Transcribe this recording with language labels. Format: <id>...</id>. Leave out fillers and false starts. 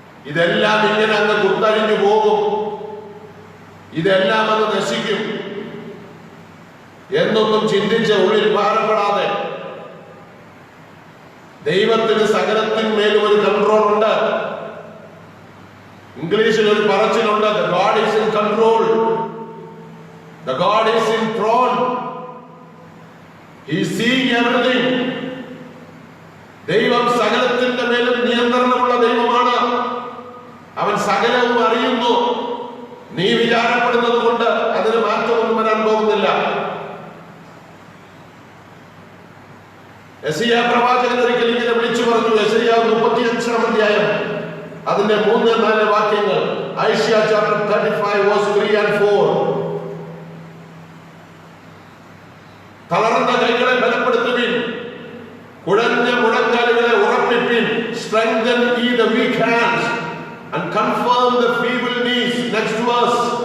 <ml>ഇതെല്ലാം ഇങ്ങനെ അങ്ങ് കുത്തഴിഞ്ഞു പോകും, ഇതെല്ലാം അങ്ങ് നശിക്കും എന്നൊന്നും ചിന്തിച്ച് ഉള്ളിൽ ഭാരപ്പെടാതെ ദൈവത്തിന് സകലത്തിന്മേലും ഒരു കൺട്രോൾ ഉണ്ട്. ഇംഗ്ലീഷിൽ ഒരു പറച്ചിലുണ്ട്,</ml> <en>the God is in control, the God is in throne, he is seeing everything.</en> <ml>ദൈവം സകലത്തിന്റെ മേലും നിയന്ത്രണമുള്ള ദൈവമാണ്. അവൻ സകലവും അറിയുന്നു. നീ വിചാരപ്പെടുന്നത് കൊണ്ട് അതിന് മാറ്റമൊന്നും വരാൻ പോകുന്നില്ല. യെശയ്യാ പ്രവാചകൻ ഒരിക്കൽ ഇങ്ങനെ വിളിച്ചു പറഞ്ഞു. യെശയ്യാ 35-ാം അധ്യായം അതിന്റെ 3-4 വാക്യങ്ങൾ.</ml> <en>Isaiah chapter 35 verse 3 and 4.</en> <ml>തളർന്ന കൈകളെ ബലപ്പെടുത്തുവിൻ, കുഴഞ്ഞ മുഴങ്കാലുകളെ ഉറപ്പിപ്പിൻ.</ml> <en>Strengthen ye the weak hands and confirm the feeble knees. Next verse.</en>